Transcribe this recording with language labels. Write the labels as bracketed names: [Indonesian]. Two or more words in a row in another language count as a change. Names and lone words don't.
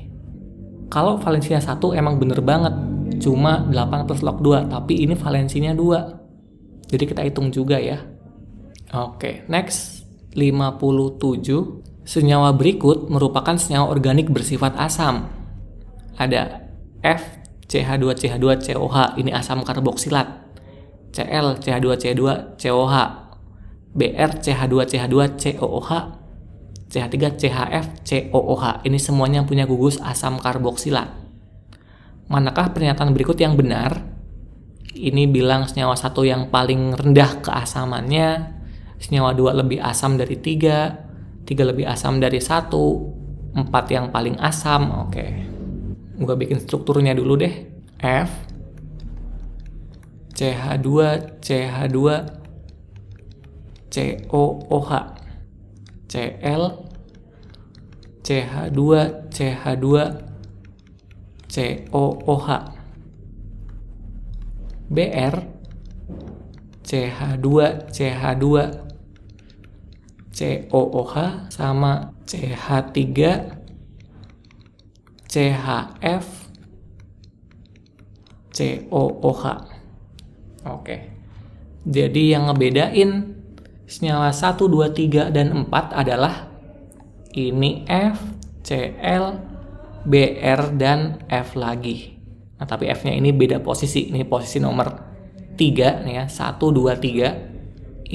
[Indonesian] Kalau valensinya 1 emang bener banget, cuma 8 plus log 2, tapi ini valensinya 2. Jadi kita hitung juga ya. Oke, next. 57. Senyawa berikut merupakan senyawa organik bersifat asam. Ada F, CH2CH2COH, ini asam karboksilat. Cl CH2CH2 COH, Br CH2CH2 COOH, CH3 CHF COOH. Ini semuanya punya gugus asam karboksilat. Manakah pernyataan berikut yang benar? Ini bilang senyawa 1 yang paling rendah keasamannya, senyawa 2 lebih asam dari 3 lebih asam dari 1, 4 yang paling asam. Oke. Gua bikin strukturnya dulu deh. F CH2 CH2 COOH, Cl CH2 CH2 COOH, Br CH2 CH2 COOH sama CH3 CHF COOH. Oke. Jadi yang ngebedain senyawa 1, 2, 3, dan 4 adalah ini F, Cl, Br, dan F lagi. Nah, tapi F-nya ini beda posisi. Ini posisi nomor 3 nih ya, 1, 2, 3.